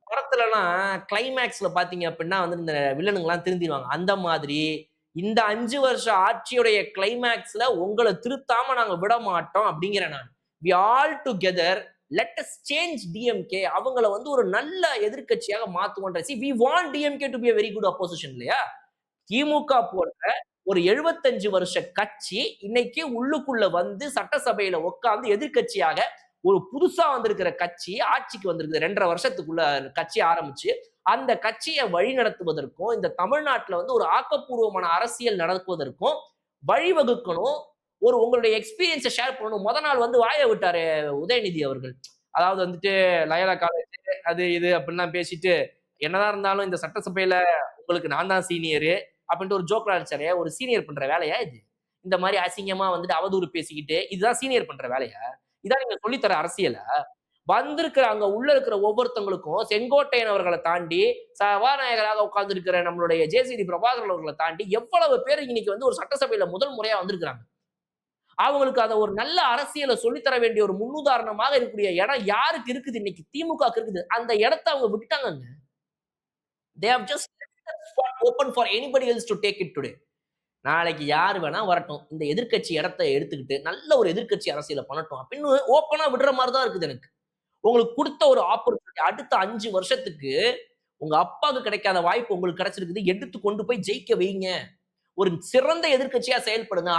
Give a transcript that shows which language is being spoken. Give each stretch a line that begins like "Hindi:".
Tamil: படத்துலலாம் கிளைமேக்ஸ்ல பாத்தீங்க அப்படின்னா வந்து இந்த வில்லனுங்க எல்லாம் திருந்திடுவாங்க. அந்த மாதிரி இந்த 5 வருஷ ஆட்சியுடைய கிளைமேக்ஸ்ல உங்களை திருத்தாம நாங்க விட மாட்டோம் அப்படிங்கிற நான்.
English: we all together let us change DMK.
Tamil: அவங்கள வந்து ஒரு நல்ல எதிர்க்கட்சியாக மாத்துவோன்ற.
English: see we want DMK to be a very good opposition
Tamil: இல்லையா? திமுக போன்ற ஒரு 75 வருஷ கட்சி இன்னைக்கு உள்ளுக்குள்ள வந்து சட்டசபையில உட்கார்ந்து எதிர்க்கட்சியாக ஒரு புதுசா வந்திருக்கிற கட்சி ஆட்சிக்கு வந்திருக்கு 2.5 வருஷத்துக்குள்ள கட்சி ஆரம்பிச்சு அந்த கட்சியை வழி நடத்துவதற்கும் இந்த தமிழ்நாட்டுல வந்து ஒரு ஆக்கப்பூர்வமான அரசியல் நடக்குவதற்கும் வழிவகுக்கணும். உங்களுடைய எக்ஸ்பீரியன்ஸை ஷேர் பண்ணணும். நாள் வந்து வாய விட்டாரு உதயநிதி அவர்கள். அதாவது வந்துட்டு லயோலா காலேஜ் அது இது அப்படின்லாம் பேசிட்டு என்னதான் இருந்தாலும் இந்த சட்டசபையில உங்களுக்கு நான் தான் சீனியரு அப்படின்ட்டு ஒரு ஜோக்ல அடிச்சாரு. ஒரு சீனியர் பண்ற வேலையா இது? இந்த மாதிரி அசிங்கமா வந்துட்டு அவதூறு பேசிக்கிட்டு இதுதான் சீனியர் பண்ற வேலையா? இதான் நீங்க சொல்லித்தர அரசியல? வந்திருக்கிற அங்க உள்ள இருக்கிற ஒவ்வொருத்தவங்களுக்கும் செங்கோட்டையன் அவர்களை தாண்டி சபாநாயகராக உட்கார்ந்து இருக்கிற நம்மளுடைய ஜேசிடி பிரபாகரன் அவர்களை தாண்டி எவ்வளவு பேர் இன்னைக்கு வந்து ஒரு சட்டசபையில முதல் முறையா வந்திருக்கிறாங்க. அவங்களுக்கு அதை ஒரு நல்ல அரசியலை சொல்லித்தர வேண்டிய ஒரு முன்னுதாரணமாக இருக்கக்கூடிய இடம் யாருக்கு இருக்குது? இன்னைக்கு திமுக இருக்குது. அந்த இடத்தை அவங்க விட்டுட்டாங்க.
English: They have just left that spot open for anybody else to take it today.
Tamil: நாளைக்கு யார் வேணா வரட்டும், இந்த எதிர்க்கட்சி இடத்தை எடுத்துக்கிட்டு நல்ல ஒரு எதிர்க்கட்சி அரசியலை பண்ணட்டும் அப்படின்னு ஓப்பனா விடுற மாதிரி தான் இருக்குது எனக்கு. உங்களுக்கு கொடுத்த ஒரு ஆப்பர்ச்சுனிட்டி அடுத்த 5 வருஷத்துக்கு உங்க அப்பாவுக்கு கிடைக்காத வாய்ப்பு உங்களுக்கு கிடைச்சிருக்குது. எடுத்து கொண்டு போய் ஜெயிக்க வைங்க. ஒரு சிறந்த எதிர்க்கட்சியா செயல்படுங்க.